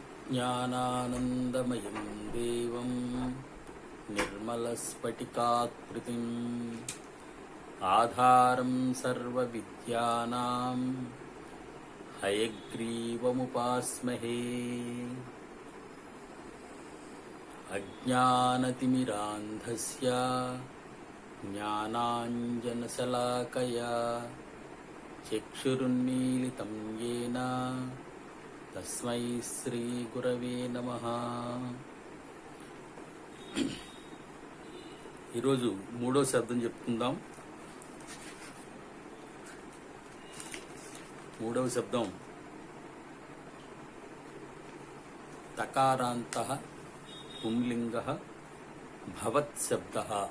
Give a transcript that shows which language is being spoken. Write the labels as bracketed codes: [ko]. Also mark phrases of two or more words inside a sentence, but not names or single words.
[sa] ज्ञानानन्दमयं देवं निर्मलस्फटिकाकृतिम् आधारं सर्वविद्यानां हयग्रीवमुपास्महे। अज्ञानतिमिरान्धस्य ज्ञानाञ्जनशलाकया चक्षुरुन्मीलितं येन तस्मै श्रीगुरवे नमः। [te] ఈరోజు మూడో శబ్దం చెప్పుకుందాం. మూడవ శబ్దం [sa] तकारान्तः पुंलिङ्गः भवत् शब्दः.